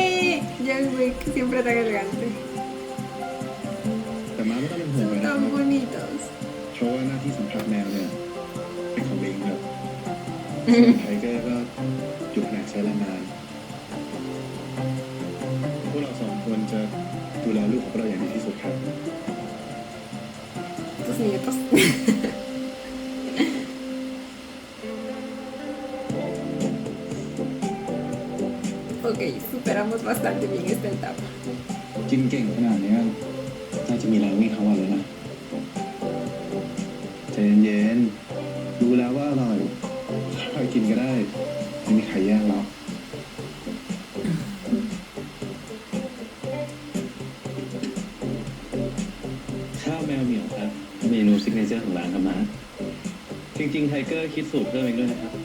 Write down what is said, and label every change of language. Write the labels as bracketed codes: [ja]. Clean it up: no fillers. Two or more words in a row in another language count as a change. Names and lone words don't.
[es] John Wick, siempre tan elegante. [th] แต่มาไม่ต้องเป็นห่วงเลยนะ [es] Tan bonitos. [th] เพราะว่าหน้าที่สัมผัสแมวเนี่ยเป็นของลิงครับส่วนไทเกอร์ก็อยู่แผนกใช้แรงงานพวกเรา2 คนจะดูแลลูกของเราอย่างดีที่สุดครับ [es] Tus nietos. พ superamos bastante bien esta etapa. [th] กินเก่งขนาดเนี้ยน่าจะมีแรงวิ่งทั้งวันเลยนะใจเย็นๆรู้แล้วว่าอร่อยค่อยกินก็ได้ไม่มีใครแย่งหรอก ข้าวแมวเหมียวครับ เมนูซิกเนเจอร์ของร้านครับนะจริงๆไทเกอร์คิดสูตรเพิ่มเองด้วยนะครับ